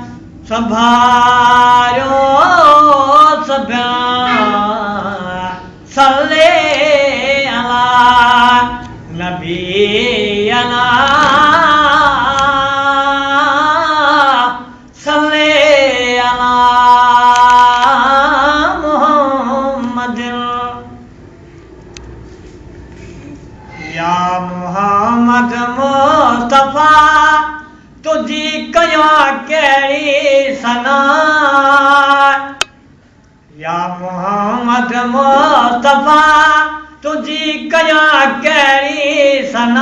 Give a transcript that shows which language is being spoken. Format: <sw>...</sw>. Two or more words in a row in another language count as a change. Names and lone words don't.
<sd>संभारो सभ्या</sd> <ar>صل على النبي على صل على محمد.</ar> <sd>या मुहम्मद मुस्तफा तुझी कया केड़ी सना। या मुहम्मद मुस्तफा तुझी कया केड़ी सना।</sd>